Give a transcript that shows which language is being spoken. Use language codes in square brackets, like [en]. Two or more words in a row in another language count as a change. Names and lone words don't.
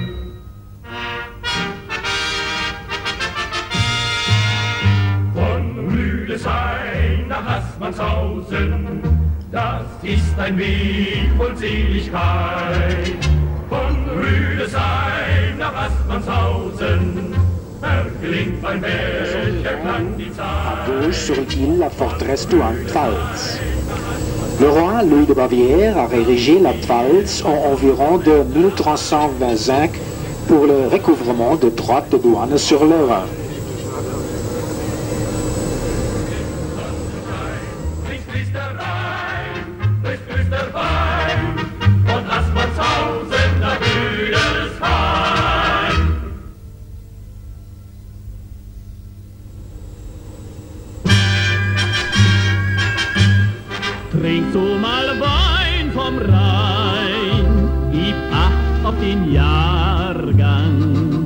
[de] Von Rüdesheim nach Assmannshausen, das ist ein Weg voll Seligkeit. Von Rüdesheim nach Assmannshausen, erklingt ein welcher Klang die Zeit. [fr] À gauche sur l'île, la forteresse d'Ouan-Pfalz. Le roi Louis de Bavière a érigé la Pfalz en environ de 1325 pour le recouvrement de droits de douane sur le Rhin. [de] Trink du mal Wein vom Rhein, gib Acht auf den Jahrgang.